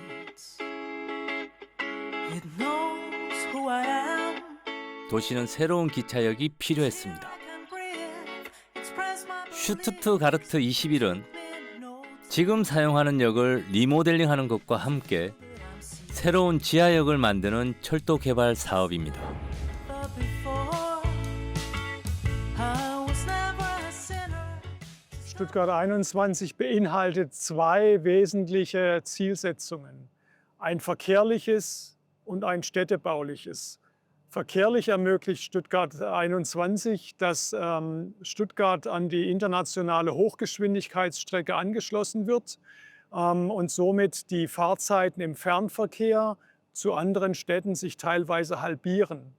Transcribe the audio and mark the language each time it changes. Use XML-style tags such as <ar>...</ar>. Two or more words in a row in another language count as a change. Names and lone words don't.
<ko>도시는 새로운 기차역이 필요했습니다. 슈투트가르트 21은 지금 사용하는 역을 리모델링하는 것과 함께 새로운 지하역을 만드는 철도 개발 사업입니다.</ko> <de>Stuttgart 21 beinhaltet zwei wesentliche Zielsetzungen. Ein verkehrliches und ein städtebauliches. Verkehrlich ermöglicht Stuttgart 21, dass Stuttgart an die internationale Hochgeschwindigkeitsstrecke angeschlossen wird und somit die Fahrzeiten im Fernverkehr zu anderen Städten sich teilweise halbieren.</de>